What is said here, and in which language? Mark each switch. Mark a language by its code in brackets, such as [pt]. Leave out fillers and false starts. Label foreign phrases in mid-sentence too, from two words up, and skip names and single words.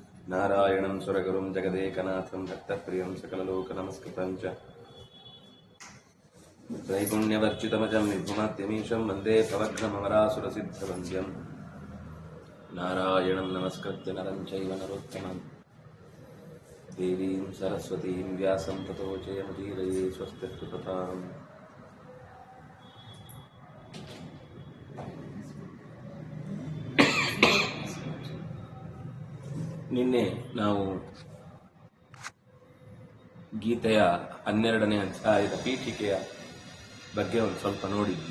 [sa] ನಾರಾಯಣಂ ಸುರಗುರುಂ ಜಗದೇಕನಾಥಂ ಭಕ್ತಪ್ರಿಯಂ ಸಕಲಲೋಕನಮಸ್ಕೃತಂ ಚ ತ್ರೈಗುಣ್ಯವರ್ಚಿತಮಜಂ ನಿರ್ಗುಣಾತ್ಯಮೀಶಂ ವಂದೇ ಭವಘ್ನಮರಾಸುರಸಿದ್ಧವಂದ್ಯಂ ನಾರಾಯಣಂ ನಮಸ್ಕೃತ್ಯ ನರಂ ಚೈವ ನರೋತ್ತಮಂ ದೇವೀಂ ಸರಸ್ವತೀಂ ವ್ಯಾಸಂ ತತೋ ಜಯಮುದೀರಯೇ ಸ್ವಸ್ತಿಸ್ತು ತಥಾಂ. [kn] ನಿನ್ನೆ ನಾವು ಗೀತೆಯ 12ನೇ ಅಧ್ಯಾಯದ ಪೀಠಿಕೆಯ ಬಗ್ಗೆ ಒಂದು ಸ್ವಲ್ಪ ನೋಡಿದ್ವಿ.